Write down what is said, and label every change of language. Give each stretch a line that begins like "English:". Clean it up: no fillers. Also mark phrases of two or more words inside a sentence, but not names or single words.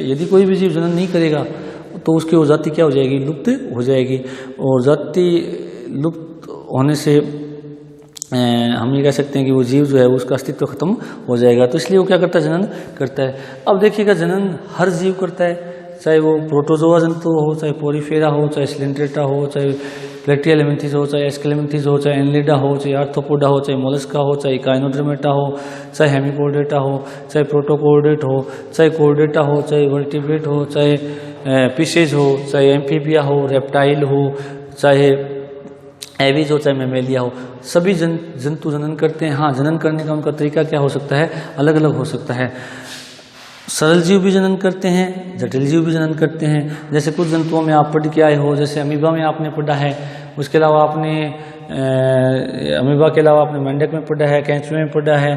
Hindi: यदि कोई भी जीव जनन नहीं करेगा तो उसकी वो जाति क्या हो जाएगी, लुप्त हो जाएगी। और जाति लुप्त होने से हम ये कह सकते हैं कि वो जीव जो है उसका अस्तित्व खत्म हो जाएगा। तो इसलिए वो क्या करता है, जनन करता है। अब देखिएगा जनन हर जीव करता है, चाहे वो प्रोटोजोआ जंतु हो, चाहे पोरीफेरा हो, चाहे सिलेंड्रेटा हो, चाहे प्लेटियलेमिंथिस हो, चाहे एस्केलेमिंथिस हो, चाहे एनलिडा हो, चाहे आर्थ्रोपोडा हो, चाहे मोलस्का हो, चाहे काइनोड्रमेटा हो, चाहे हेमिकोर्डेटा हो, चाहे प्रोटोकोर्डेट हो, चाहे कोर्डेटा हो, चाहे वर्टिब्रेट हो, चाहे फिशेज हो, चाहे एम्फीबिया हो, रेप्टाइल हो, चाहे एविज हो, चाहे मेमेलिया हो, सभी जंतु जनन करते हैं। हाँ, जनन करने का उनका तरीका क्या हो सकता है, अलग अलग हो सकता है। सरल जीव भी जनन करते हैं, जटिल जीव भी जनन करते हैं। जैसे कुछ जंतुओं में आप पढ़ के आए हो, जैसे अमीबा में आपने पढ़ा है, उसके अलावा आपने अमीबा के अलावा आपने मेंढक में पढ़ा है, कैंचुए में पढ़ा है।